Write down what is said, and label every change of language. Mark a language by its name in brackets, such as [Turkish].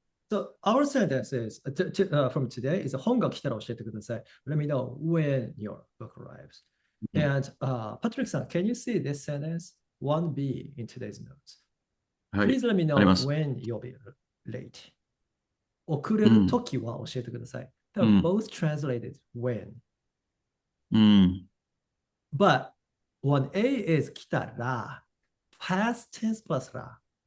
[English] So our sentence is from today is [Japanese] 本が来たら教えてください. [English] Let me know when your book arrives. And Patrick-san, can you see this sentence 1B in today's notes? [Japanese] はい。 [English] Please let me [Japanese] あります。 [English] when you'll be late. [Japanese] 遅れるときは教えてください. [English] Both translated when. [Japanese] うん。 [English] But 1A is 来たら past tense plus ら.